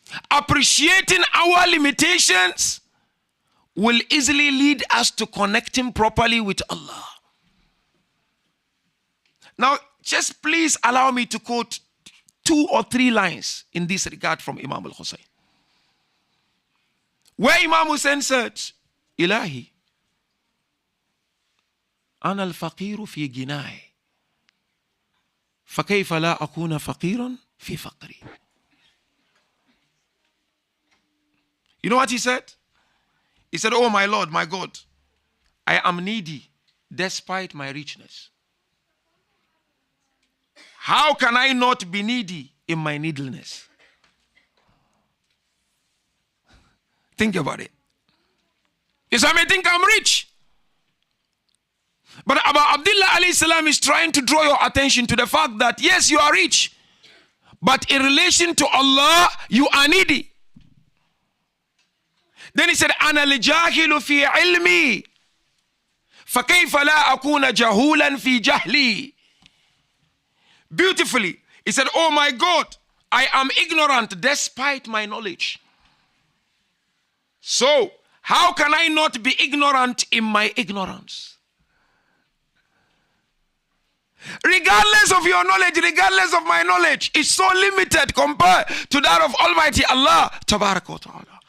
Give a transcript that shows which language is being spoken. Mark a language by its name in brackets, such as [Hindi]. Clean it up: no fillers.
[English] Appreciating our limitations will easily lead us to connecting properly with Allah. Now, just please allow me to quote 2 or 3 lines in this regard from Imam Husayn. Where Imam Husayn said, [Arabic] Ilahi, أنا الفقير في جناي فكيف لا أكون فقيرا في فقري. [English] You know what he said? He said, oh my Lord, my God, I am needy despite my richness. How can I not be needy in my neediness? Think about it. Yes, I may think I'm rich. But Abu Abdullah alayhi salam is trying to draw your attention to the fact that yes, you are rich, but in relation to Allah, you are needy. Then he said, [Arabic] أنا الجاهل في علمي فكيف لا أكون جهولا في جهلي. [English] Beautifully, he said, oh my God, I am ignorant despite my knowledge. So, how can I not be ignorant in my ignorance? Regardless of your knowledge, regardless of my knowledge, it's so limited compared to that of Almighty Allah Tabarak wa Ta'ala.